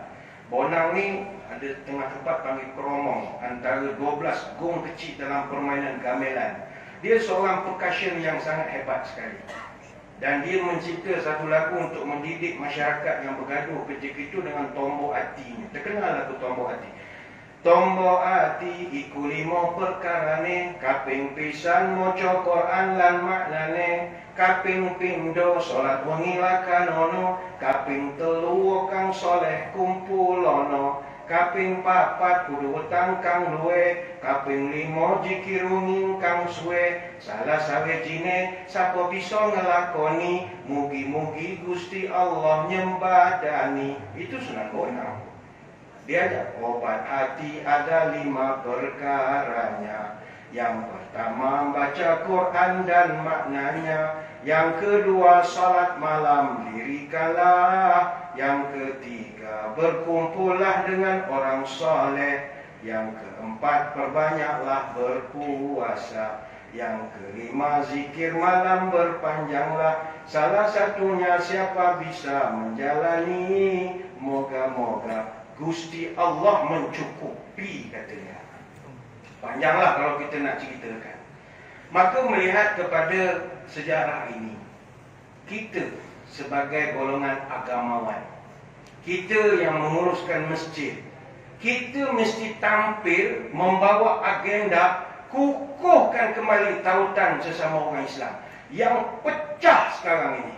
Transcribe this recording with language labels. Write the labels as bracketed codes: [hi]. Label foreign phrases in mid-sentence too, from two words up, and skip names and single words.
[ms] Bonang ni ada tengah tempat panggil kromong, antara 12 gong kecil dalam permainan gamelan. Dia seorang percussion yang sangat hebat sekali. Dan dia mencipta satu lagu untuk mendidik masyarakat yang bergaduh ketika itu dengan tombok hatinya. Terkenal lagu tombok hati. [jv] Tombok hati iku limo perkarane, kaping pisan maca Quran lan maknane, kaping pindho salat wengi lakanono, kaping telu kang soleh kumpulono, kaping papat kudu wetang kang luwe, kaping limo jikir wenging kang suwe. Salah sawijine sapa bisa ngelakoni, mugi-mugi Gusti Allah nyembadani. [ms] Itu Sunan Bonang. Dia ajak obat hati ada 5 perkaranya. Yang pertama baca Quran dan maknanya. Yang kedua salat malam dirikanlah. Yang ketiga berkumpullah dengan orang soleh. Yang keempat perbanyaklah berpuasa. Yang kelima zikir malam berpanjanglah. Salah satunya siapa bisa menjalani, moga-moga Gusti Allah mencukupi, katanya. Panjanglah kalau kita nak ceritakan. Maka melihat kepada sejarah ini, kita sebagai golongan agamawan, kita yang menguruskan masjid, kita mesti tampil membawa agenda kukuhkan kembali tautan sesama orang Islam yang pecah sekarang ini.